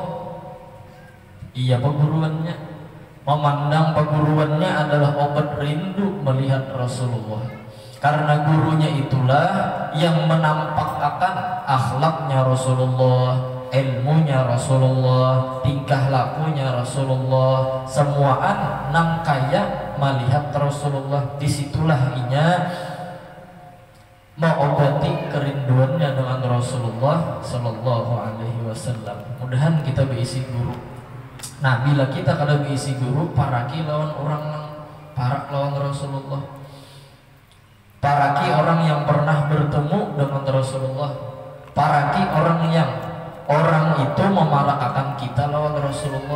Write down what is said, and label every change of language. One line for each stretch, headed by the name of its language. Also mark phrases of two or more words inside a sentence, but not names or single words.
Banjar: Iya perguruannya, memandang perguruannya adalah obat rindu melihat Rasulullah. Karena gurunya itulah yang menampakkan akhlaknya Rasulullah, ilmunya Rasulullah, tingkah lakunya Rasulullah, semuaan nang kaya melihat Rasulullah. Disitulah inya mengobati kerinduannya dengan Rasulullah
Arabic: صلى الله عليه وسلم.
Banjar: Mudahan kita berisi guru. Nah bila kita kada berisi guru, paraki lawan orang nang parak lawan Rasulullah, paraki orang yang pernah bertemu dengan Rasulullah, paraki orang yang orang itu memalakakan kita lawan Rasulullah.